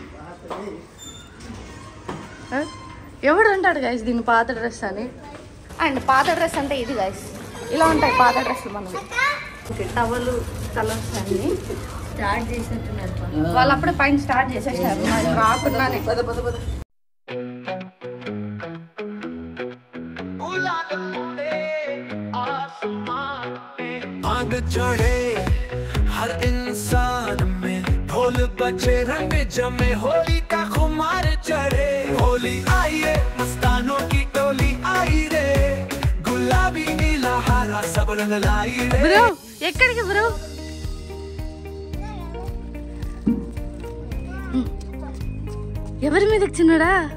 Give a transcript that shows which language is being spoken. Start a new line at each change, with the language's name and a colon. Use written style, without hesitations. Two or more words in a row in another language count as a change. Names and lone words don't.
Telugu: ఎవడు అంటాడు గైస్ దీన్ని పాత డ్రెస్ అని? అండ్ పాత డ్రెస్ అంటే ఇది గైస్, ఇలా ఉంటాయి పాత డ్రెస్సులు మనవి. ఓకే, టవలు కలర్స్ అన్ని స్టార్ట్ చేసేట్టున్నారు వాళ్ళు. అప్పుడే పైన స్టార్ట్ చేసేసారు రాకుండానే.
Hindi: चढ़े हर इंसान में ढोल बजे रंग जमे होली का खुमार चढ़े होली आइए मस्तानों की टोली आई रे गुलाबी नीला हरा सब रंग लाई रे.
Telugu: ब्रो ఎక్కడికి బ్రో? ఎవరి మీదకి చిన్నడా?